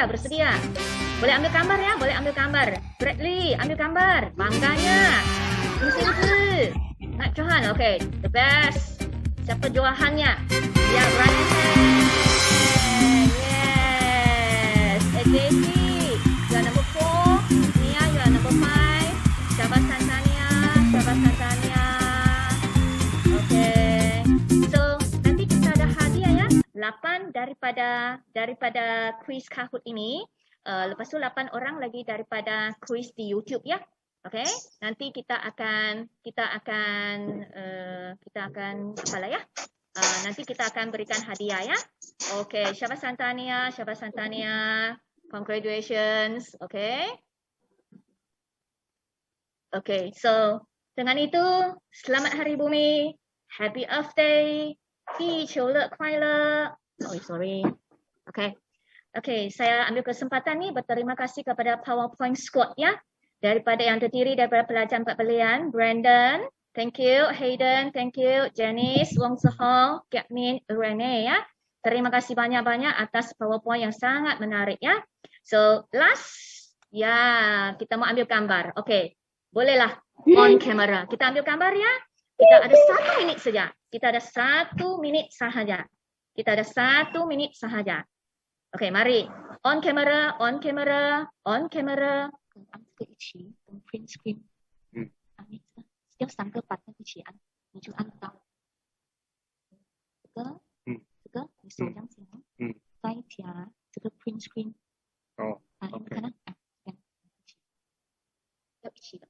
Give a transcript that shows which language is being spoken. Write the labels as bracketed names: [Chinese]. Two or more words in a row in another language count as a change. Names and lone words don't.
[Malay] Boleh ambil gambar ya, Bradley, ambil gambar. Bangganya. Ini Nak Johan, okay. [English] The best. [Malay] Siapa juahannya? Ya, Brian. [English] Yes. AJC. You are number 4. Nia, you are number 5. [Malay] Syabas Tanzania. Okay. So, nanti kita ada hadiah ya. 8 daripada kuis Kahoot ini. Lepas tu 8 orang lagi daripada kuis di YouTube ya. Okay, nanti kita akan apalah ya. Nanti kita akan berikan hadiah ya. Okay, Syabas Santania. Congratulations. Okay. Okay, so dengan itu selamat Hari Bumi. [English] Happy Earth Day. [Chinese] 地球乐快乐. [Malay] Sorry. Okay, saya ambil kesempatan ni berterima kasih kepada PowerPoint Squad ya. Yang terdiri daripada pelajar 4 pilihan, [English] Brandon, thank you, Hayden, thank you, Janice, Wong Sehong, Katmin, Rene ya. [Malay] Terima kasih banyak-banyak atas PowerPoint yang sangat menarik ya. So, last, ya, kita mau ambil gambar. Okay, bolehlah [English] on camera. [Malay] Kita ambil gambar ya. Kita ada 1 minit saja. Kita ada 1 minit sahaja. Okay, mari. [English] On camera. [Chinese] 一起跟 [English] print screen， [Chinese] 要3个button一起按，你就按到这个，你手这样子，再加这个 [English] print screen， [Chinese] 你看到要一起的，